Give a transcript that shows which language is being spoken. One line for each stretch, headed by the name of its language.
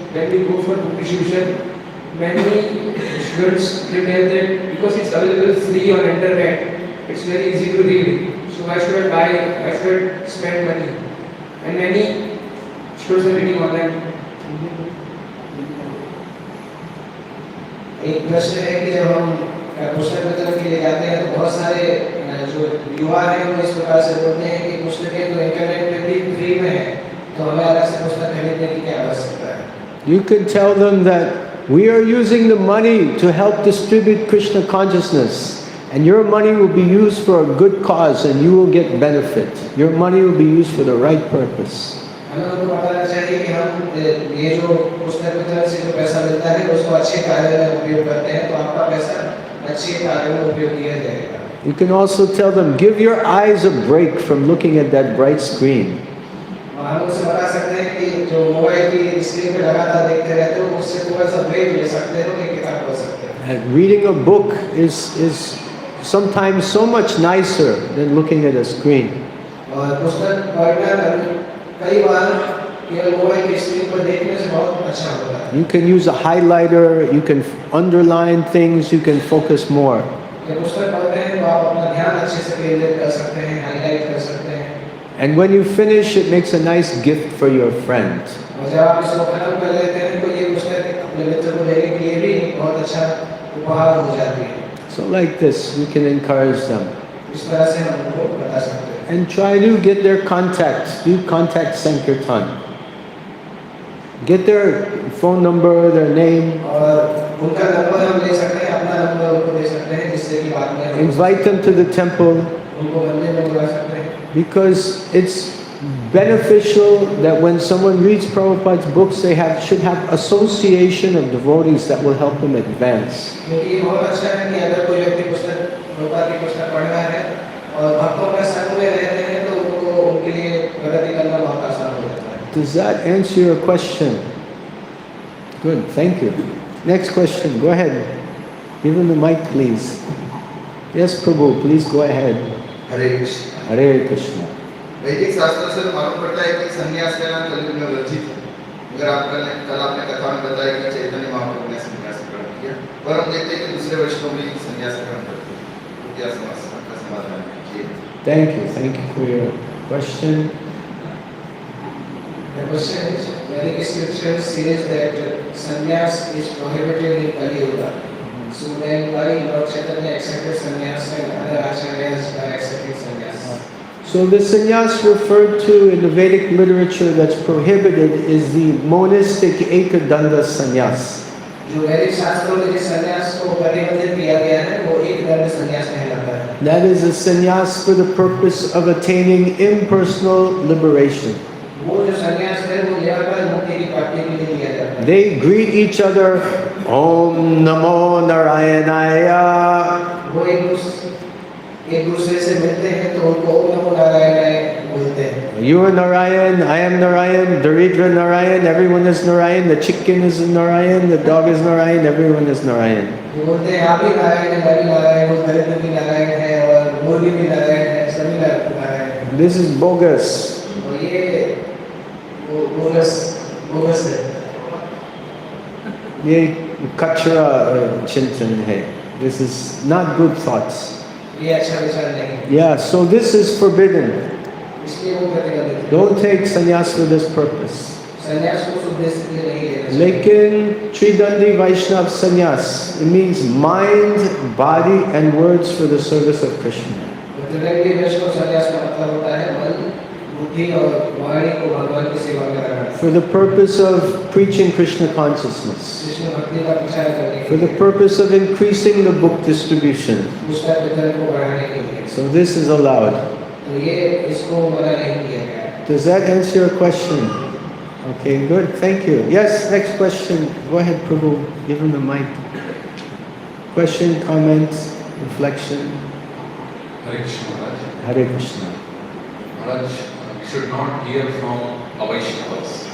English: When we go for book distribution, many students tell that because it's available free on internet, it's very easy to read. So why should I buy? Why should I spend money? And many students are reading online.
Hindi: एक प्रश्न है कि जब हम पुस्तक वितरण के लिए जाते हैं तो बहुत सारे जो युवा हैं वो इस प्रकार से बोलते हैं कि पुस्तकें तो इंटरनेट पे भी फ्री में है, तो हमें अलग से पुस्तक खरीदने की क्या आवश्यकता है?
English: You can tell them that we are using the money to help distribute Krishna consciousness, and your money will be used for a good cause, and you will get benefit. Your money will be used for the right purpose.
Hindi: हमें उनको बताना चाहिए कि हम ये जो पुस्तक वितरण से जो पैसा मिलता है उसको अच्छे कार्य में उपयोग करते हैं, तो आपका पैसा अच्छे कार्य में उपयोग किया जाएगा।
English: You can also tell them, give your eyes a break from looking at that bright screen.
Hindi: हम उनसे बता सकते हैं कि जो मोबाइल की स्क्रीन पे लगातार देखते रहते हो उससे थोड़ा सा ब्रेक ले सकते हो, एक किताब पढ़ सकते हो।
English: And reading a book is sometimes so much nicer than looking at a screen.
Hindi: और पुस्तक पढ़ना कई बार केवल मोबाइल की स्क्रीन पर देखने से बहुत अच्छा होता है।
English: You can use a highlighter, you can underline things, you can focus more.
Hindi: जब पुस्तक पढ़ते हैं तो आप अपना ध्यान अच्छे से केंद्रित कर सकते हैं, हाईलाइट कर सकते हैं।
English: And when you finish, it makes a nice gift for your friend.
Hindi: और जब आप इसको खत्म कर लेते हैं तो ये पुस्तक अपने मित्र को देने के लिए भी बहुत अच्छा उपहार हो जाती है।
English: So like this, we can encourage them.
Hindi: इस तरह से हम उनको बता सकते हैं।
English: And try to get their contacts. Do contact Sankirtan. Get their phone number, their name.
Hindi: और उनका नंबर हम ले सकते हैं, अपना नंबर उनको दे सकते हैं जिससे कि बाद में
English: Invite them to the temple.
Hindi: उनको मंदिर में बुला सकते हैं।
English: Because it's beneficial that when someone reads Prabhupada's books, they should have association of devotees that will help them advance.
Hindi: क्योंकि ये बहुत अच्छा है कि अगर कोई व्यक्ति पुस्तक प्रभुपाद की पुस्तक पढ़ रहा है और भक्तों के संग में रहते हैं तो उनको उनके लिए प्रगति करना बहुत आसान हो जाता है।
English: Does that answer your question? Good, thank you. Next question, go ahead. Give him the mic, please. Yes, Prabhu, please go ahead.
Hindi: Hare Krishna.
English: Hare Krishna.
Hindi: वैदिक शास्त्रों से मालूम पड़ता है कि संन्यास लेना कलयुग में वर्जित है। अगर कल आपने कथा में बताया कि चैतन्य महाप्रभु ने संन्यास ग्रहण किया, पर हम देखते हैं कि दूसरे वैष्णव भी संन्यास ग्रहण करते हैं। तो क्या समस्या का समाधान कीजिए?
English: Thank you for your question. The question is, Vedic scripture says that sannyas is prohibited in Kali Yuga. So then why Lord Chaitanya accepted sannyas and other acharyas are accepting sannyas? So the sannyas referred to in the Vedic literature that's prohibited is the monistic ekadanda sannyas.
Hindi: जो वैदिक शास्त्रों में जिस संन्यास को प्रतिबंधित किया गया है वो एक दंड संन्यास कहलाता है।
English: That is a sannyas for the purpose of attaining impersonal liberation.
Hindi: वो जो संन्यास है वो निराकार मुक्ति की प्राप्ति के लिए लिया जाता है।
English: They greet each other, Om Namo Narayanaya.
Hindi: वो एक दूसरे से मिलते हैं तो उनको ओम नमो नारायणाय बोलते हैं।
English: You are Narayan, I am Narayan, Daridra Narayan, everyone is Narayan, the chicken is Narayan, the dog is Narayan, everyone is Narayan.
Hindi: वो बोलते हैं आप भी नारायण हैं, मैं भी नारायण हूँ, दरिद्र भी नारायण है और मुर्गी भी नारायण है, सभी नारायण हैं।
English: This is bogus.
Hindi: और ये बोगस है। ये कचरा चिंतन है.
English: This is not good thoughts.
Hindi: ये अच्छा विचार नहीं।
English: Yeah, so this is forbidden.
Hindi: इसलिए वो प्रतिबंधित है।
English: Don't take sannyas for this purpose.
Hindi: संन्यास को उस उद्देश्य के लिए नहीं लेना चाहिए।
English: Lekin Tridandi Vaishnav sannyas, it means mind, body and words for the service of Krishna.
Hindi: त्रिदंडी वैष्णव संन्यास का मतलब होता है मन, बुद्धि और वाणी को भगवान की सेवा में लगाना।
English: For the purpose of preaching Krishna consciousness.
Hindi: Krishna भक्ति का प्रचार करने के
English: For the
Hindi: लिए।
English: purpose of increasing the book distribution.
Hindi: पुस्तक वितरण को बढ़ाने के लिए।
English: So this is allowed.
Hindi: तो ये इसको मना नहीं किया गया।
English: Does that answer your question? Okay, good. Thank you. Yes, next question. Go ahead, Prabhu. Give him the mic. Question, comment, reflection. Hare Krishna Maharaj. Hare Krishna. Maharaj, we should not hear from Avaishnavas.